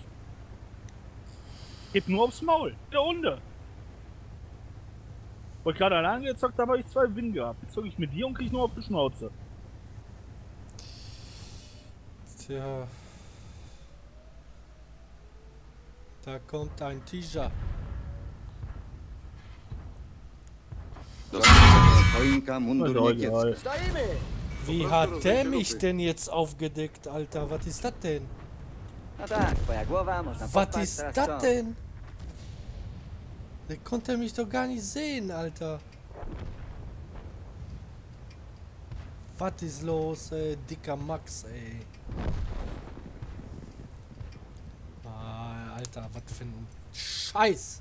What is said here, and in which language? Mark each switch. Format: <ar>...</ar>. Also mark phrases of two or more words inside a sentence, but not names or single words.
<de>Geht nur aufs Maul. Der Hunde. Wo ich gerade allein gezockt habe, habe ich 2 Win gehabt. Jetzt zocke ich mit dir und krieg nur auf die Schnauze. Tja. Da kommt ein Tija.</de> <pl>Choinka, mundur No, niemiecki.</pl> <de>Wie hat der mich denn jetzt aufgedeckt, Alter? Was ist das denn?</de> <pl>No tak, twoja głowa, można</pl> <de>Was</de> <pl>popaść,</pl> <de>ist</de> <pl>teraz</pl> <de>das</de> <pl>co?</pl> <de>denn? Der konnte mich doch gar nicht sehen, Alter. Was ist los, ey? Dicker Max, ey. Ah, Alter, was für ein Scheiß.</de>